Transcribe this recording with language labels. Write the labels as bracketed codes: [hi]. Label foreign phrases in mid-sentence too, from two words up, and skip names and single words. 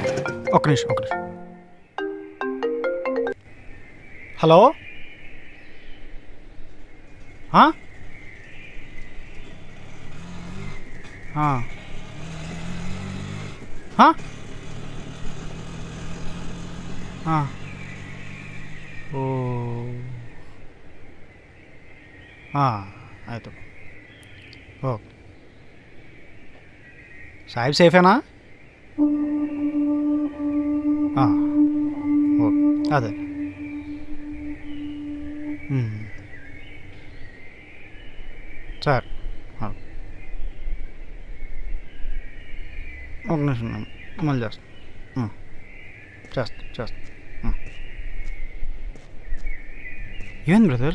[te] నిమిషం ఒక్క నిమిషం. హలో, ఆ? ఆ. ఆ? ఆ. [kn] ఓ ಆಯಿತು. ಓಕೆ. ಸಾಹೇಬ್ ಸೇಫೇನಾ? ಹಾಂ ಓಕೆ. [te] ಅದೇ సార్ ఒక నిమిషం, మళ్ళీ చేస్తా. ఏమైంది బ్రదర్?